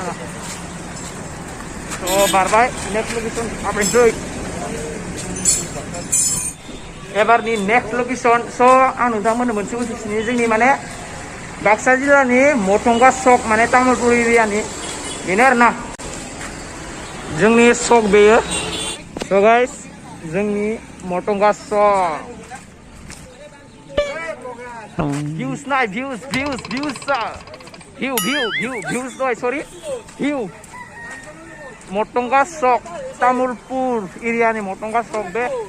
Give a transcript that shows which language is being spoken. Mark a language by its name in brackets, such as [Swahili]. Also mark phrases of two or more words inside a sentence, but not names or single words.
[Bodo] स' बारबाय [English] next location [Bodo] हाबनोसै एबारनि [English] next location [Bodo] स' आं नोंथांमोननो मोनसे बुंथिनि जोंनि माने बाक्सा जिल्लानि मथंगा सक माने तामुलपुर एरियानि बेनो आरोना जोंनि सक बेयो स' गाइस जोंनि मथंगा सक views नाय views views doy sorry view Motongga Sok Tamulpur area ni Motongga Sok deh